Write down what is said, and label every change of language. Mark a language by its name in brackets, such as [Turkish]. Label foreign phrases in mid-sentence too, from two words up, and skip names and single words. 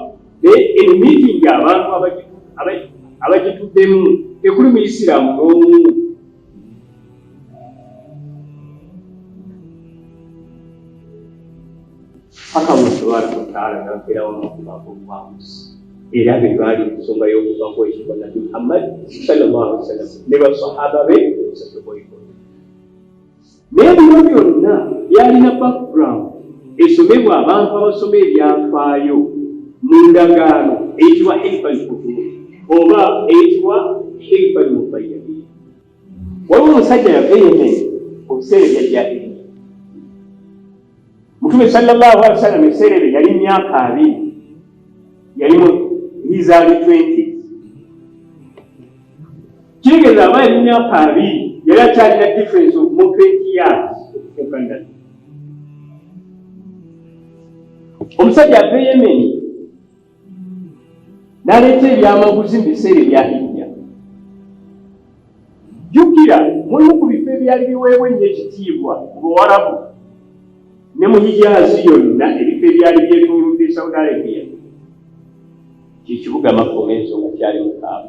[Ganda] Naye emiitingi abantu abagituddemu tekuli muisiraamu n'omu. Paka [Arabic] تبارك وتعالى [Ganda] n'abeerawo n'okubaako obwamuzi era be baali ensonga y'okuvaako ekibwa Nabbi Muhammad [Arabic] صلى الله عليه وسلم [Ganda] ne basahaba be omusajjaboyikola. Naye bino byonna byalina background esomebwa abantu abasoma ebyafaayo mu ndagaano eyitibwa Hilful Futuur oba eyitibwa Hilful Mubayyin. Waliwo omusajja yava e Yemen mu biseera ebya jahiliya. Mutume [Arabic] صلى الله عليه وسلم [Ganda] ebiseera ebyo yali myaka 2, yali mu [English] his early 20s. [Ganda] Kitegeeza aba yali myaka 2 yali akyalina [English] difference of more 20 years [Ganda] okufuukana. Omusajja ava e Yemen n'aleeta ebyamaguzi mu biseera ebya hijja. Jjukira mulimu ku bifo ebyali biweebwa ennyo ekitiibwa ku Buwarabu ne mu Hijaazi yonna ebifo ebyali byetoolodde Saudi Arabia ky'ekibuga Makka ensonga kyali mu Kaaba.